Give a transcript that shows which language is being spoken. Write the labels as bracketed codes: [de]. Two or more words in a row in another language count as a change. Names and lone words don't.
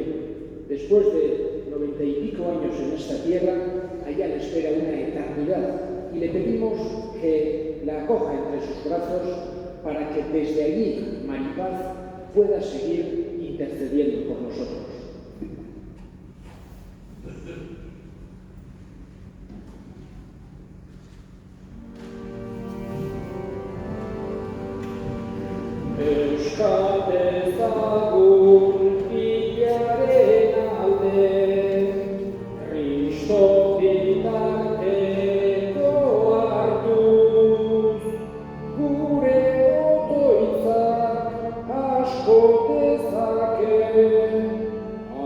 [es] Después de 90 y pico años en esta tierra, allá le espera una eternidad, y le pedimos que la acoja entre sus brazos para que desde allí Maripaz pueda seguir intercediendo por nosotros. [eu] Euskal dezagun hilaren alde, Kristo bitarteko hartuz, gure otoitzak asko dezake,